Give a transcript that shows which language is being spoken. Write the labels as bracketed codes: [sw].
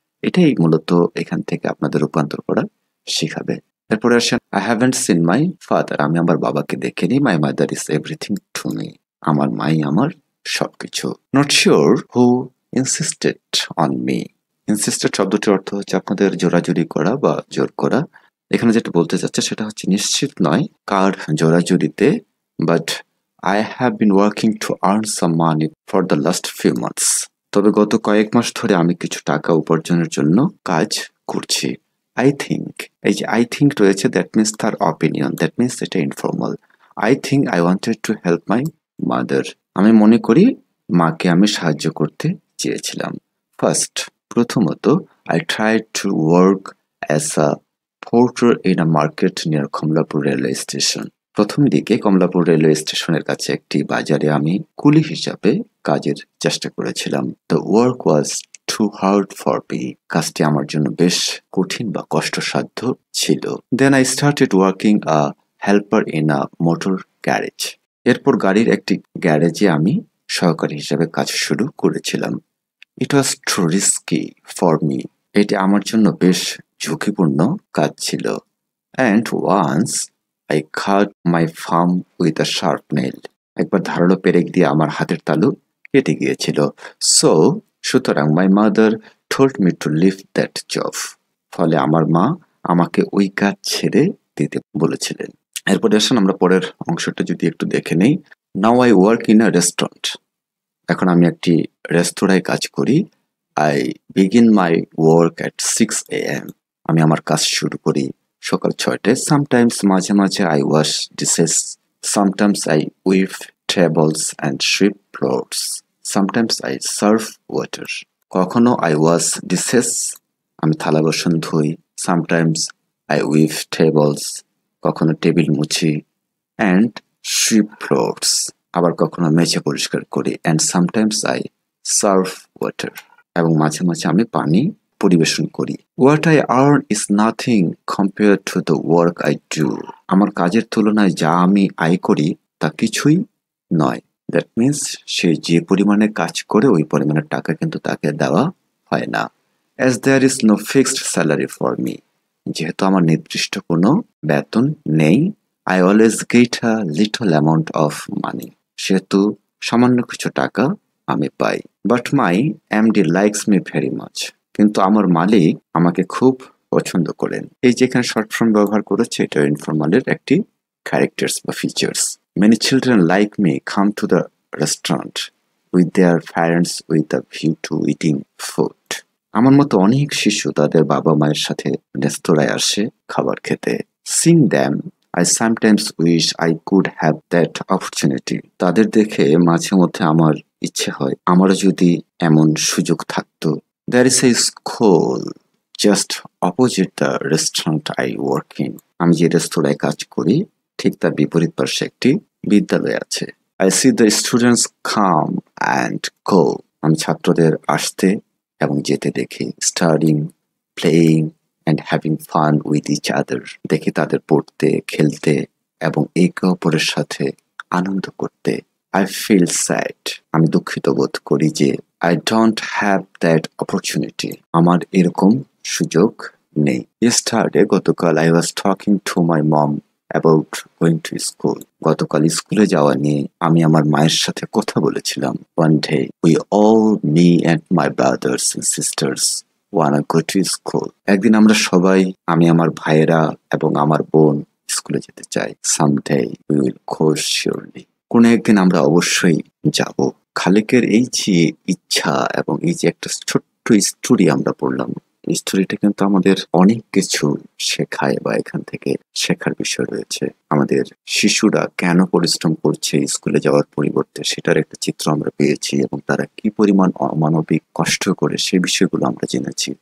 [bn] এটাই মূলত এখান থেকে আপনাদের রূপান্তর করা শিখাবে। এরপরে আসেন, [en] I haven't seen my father. [bn] আমি আমার বাবাকে দেখিনি। [en] My mother is everything to me. [bn] আমার মাই আমার সবকিছু। [en] Not sure who insisted on me. [bn] Insisted শব্দটির অর্থ হচ্ছে আপনাদের জোরাজুরি করা বা জোর করা। এখানে যেটা বলতে চাচ্ছে সেটা হচ্ছে নিশ্চিত নয় কার জোরাজুরিতে, [en] But I have been working to earn some money for the last few months. [bn] তবে গত কয়েক মাস ধরে আমি কিছু টাকা উপার্জনের জন্য কাজ করছি। [en] I think, [bn] এই যে [en] I think [bn] রয়েছে, [en] that means [bn] তার [en] opinion, that means [bn] এটা [en] Informal. I think I wanted to help my mother. [bn] আমি মনে করি মাকে আমি সাহায্য করতে চেয়েছিলাম। [en] first, [bn] প্রথমত, [en] I tried to work as a porter in a market near Kamalapur railway station. [bn] প্রথম দিকে কমলাপুর রেলওয়ে স্টেশনের কাছে একটি বাজারে আমি কুলি হিসাবে কাজের চেষ্টা করেছিলাম। [en] The work was too hard for me. [bn] কাজটি আমার জন্য বেশ কঠিন বা কষ্টসাধ্য ছিল। [en] Then I started working a helper in a motor garage. [bn] এরপর গাড়ির একটি গ্যারেজে আমি সহকারী হিসাবে কাজ শুরু করেছিলাম। [en] It was too risky for me. [bn] এটি আমার জন্য বেশ ঝুঁকিপূর্ণ কাজ ছিল। [en] And once I cut my thumb with a sharp nail. [bn] একবার ধারালো পেরেক দিয়ে আমার হাতের তালু কেটে গিয়েছিল। [en] So, [bn] সুতরাং [en] my mother told me to leave that job. [bn] ফলে আমার মা আমাকে ওই কাজ ছেড়ে দিতে বলেছিলেন। এরপরে আসুন আমরা পরের অংশটা যদি একটু দেখে নেই। [en] Now I work in a restaurant. [bn] এখন আমি একটি রেস্তোরাঁয় কাজ করি। [en] I begin my work at 6 AM. [bn] আমি আমার কাজ শুরু করি সকাল 6টায়। [en] sometimes, [bn] মাঝে মাঝে, [en] I wash dishes. Sometimes I weave tables and sweep floors. Sometimes I serve water. [bn] কখনো [en] I wash dishes, [bn] আমি থালা বাসন ধুই। [en] sometimes I weave tables, [bn] কখনো টেবিল মুছি। [en] and sweep floors, [bn] আবার কখনো মেঝে পরিষ্কার করি। [en] and sometimes I serve water, [bn] এবং মাঝে মাঝে আমি পানি পরিবেশন করি। [en] What I earn is nothing compared to the work I do. [bn] আমার কাজের তুলনায় যা আমি আয় করি তা কিছুই নয়। [en] That means [bn] সে যে পরিমাণে কাজ করে ওই পরিমাণের টাকা কিন্তু তাকে দেওয়া হয় না। [en] As there is no fixed salary for me. [bn] যেহেতু আমার নির্দিষ্ট কোনো বেতন নেই, [en] I always get a little amount of money. [bn] সেহেতু সামান্য কিছু টাকা আমি পাই। [en] But my MD likes me very much. [bn] কিন্তু আমার মালিক আমাকে খুব পছন্দ করেন। এই যে এখানে শর্ট ফর্ম ব্যবহার করেছে, এটা ইনফর্মালের একটি ক্যারেক্টার্স বা features. [en] Many children like me come to the restaurant. with their parents with a view to eating food. [bn] আমার মতো অনেক শিশু তাদের বাবা মায়ের সাথে রেস্তোরাঁয় আসে খাবার খেতে। [en] Seeing them, I sometimes wish I could have that opportunity. [bn] তাদের দেখে মাঝে মধ্যে আমার ইচ্ছে হয় আমারও যদি এমন সুযোগ থাকতো। [en] There is a school just opposite the restaurant I work in. [bn] আমি যে রেস্তোরাঁয় কাজ করি ঠিক তার বিপরীত পার্শ্বে একটি বিদ্যালয় আছে। [en] I see the students come and go. [bn] আমি ছাত্রদের আসতে এবং যেতে দেখি। [en] Studying, playing and having fun with each other. [bn] দেখি তাদের পড়তে, খেলতে এবং একে অপরের সাথে আনন্দ করতে। [en] I feel sad. [bn] আমি দুঃখিত বোধ করি যে [en] I don't have that opportunity. [bn] আমার এরকম সুযোগ নেই। [en] Yesterday, [bn] গতকাল [en] I was talking to my mom about going to school. [bn] গতকাল স্কুলে যাওয়া নিয়ে আমি আমার মায়ের সাথে কথা বলেছিলাম। [en] One day, we all, me and my brothers and sisters, wanna go to school. [bn] একদিন আমরা সবাই, আমি আমার ভাইয়েরা এবং আমার বোন স্কুলে যেতে চাই। [en] Someday, we will go surely. [bn] কোনো একদিন আমরা অবশ্যই যাব। খালেকের এই যে ইচ্ছা এবং এই যে একটা ছোট্ট স্টোরি আমরা পড়লাম, এই স্টোরিটা কিন্তু আমাদের অনেক কিছু শেখায় বা এখান থেকে শেখার বিষয় রয়েছে। আমাদের শিশুরা কেন পরিশ্রম করছে স্কুলে যাওয়ার পরিবর্তে সেটার একটা চিত্র আমরা পেয়েছি এবং তারা কি পরিমাণ অমানবিক কষ্ট করে সেই বিষয়গুলো আমরা জেনেছি।